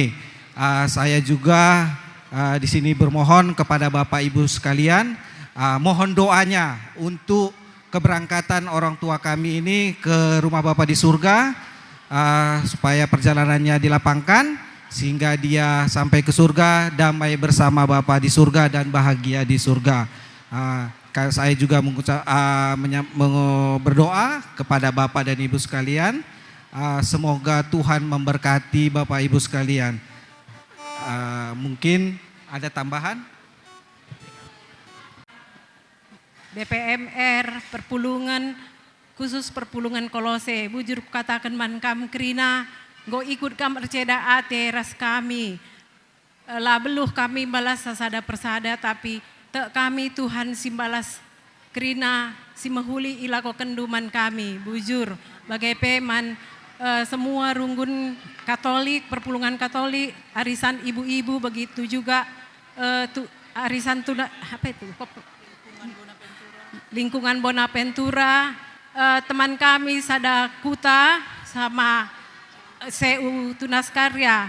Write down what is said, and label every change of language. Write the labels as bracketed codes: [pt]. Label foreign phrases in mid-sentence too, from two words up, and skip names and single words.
[id] Saya juga di sini bermohon kepada Bapak Ibu sekalian, mohon doanya untuk keberangkatan orang tua kami ini ke rumah Bapa di surga, supaya perjalanannya dilapangkan sehingga dia sampai ke surga damai bersama Bapa di surga dan bahagia di surga. Saya juga berdoa kepada Bapak dan Ibu sekalian, semoga Tuhan memberkati Bapak Ibu sekalian. Mungkin ada tambahan? [btx] BPMR Perpulungan, khusus Perpulungan Kolose, bujur katakan man kam krina, go ikut kam erceda ate ras kami, lah beluh kami balas sasada persada, tapi te kami Tuhan simbalas krina simahuli ilako kenduman kami, bujur bagai peman semua runggun Katolik, Perpulungan Katolik, [id] arisan ibu-ibu, begitu juga arisan lingkungan Bonaventura, teman kami Sada Kuta sama CU Tunas Karya.